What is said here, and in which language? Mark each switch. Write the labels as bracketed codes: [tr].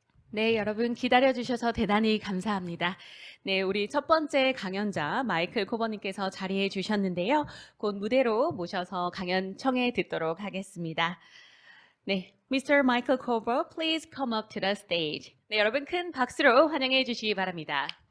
[ko] 네, 여러분 기다려주셔서 대단히 감사합니다. 네, 우리 첫 번째 강연자 마이클 코버님께서 자리해 주셨는데요. 곧 무대로 모셔서 강연 청해 듣도록 하겠습니다. [en] 네, Mr. Michael Koerber, please come up to the stage. [ko] 네, 여러분 큰 박수로 환영해 주시기 바랍니다.